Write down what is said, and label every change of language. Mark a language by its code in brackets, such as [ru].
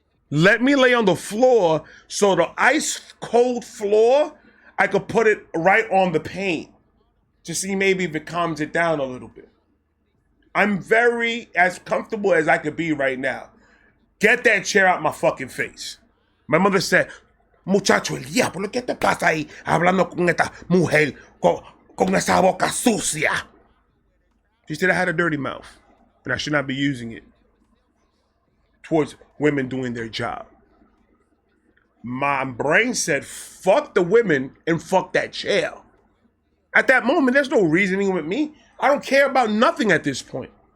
[en] Let me lay on the floor so the ice cold floor, I could put it right on the pain to see maybe if it calms it down a little bit. I'm very as comfortable as I could be right now. Get that chair out my fucking face. My mother said, [es] muchacho, el diablo, ¿qué te pasa ahí hablando con esta mujer con esa boca sucia? [en] She said I had a dirty mouth and I should not be using it towards women doing their job. My brain said, fuck the women and fuck that chair. At that moment, there's no reasoning with me. I don't care about nothing at this point.